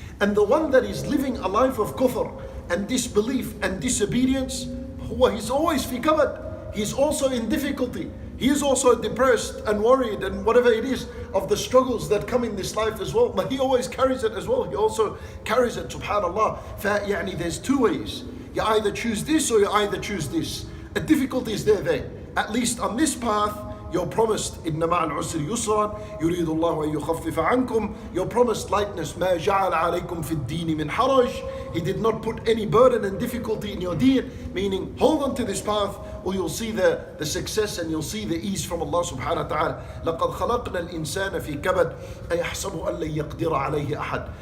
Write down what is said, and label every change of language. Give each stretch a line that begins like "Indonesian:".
English: And the one that is living a life of kufr and disbelief and disobedience, he's always
Arabic: fi kabad.
English: He's also in difficulty. He is also depressed and worried and whatever it is of the struggles that come in this life as well. But he always carries it as well. He also carries it, subhanallah. There's 2 ways. You either choose this or you either choose this. A difficulty is there. At least on this path, you're promised
Arabic: إِنَّ مَعَ الْعُسْرِ يُسْرًا يُرِيدُ اللَّهُ أَن يُخَفِّفَ عَنْكُمْ.
English: You're promised lightness.
Arabic: مَا جَعَلَ عَلَيْكُمْ فِي الدِّينِ مِنْ حَرَجٍ.
English: He did not put any burden and difficulty in your deen, meaning hold on to this path or you'll see the success and you'll see the ease from Allah subhanahu wa ta'ala.
Arabic: لَقَدْ خَلَقْنَا الْإِنسَانَ فِي كَبَدٍ أَيَحْسَبُ أَن لَن يَقْدِرَ عَلَيْهِ أَحَدٍ.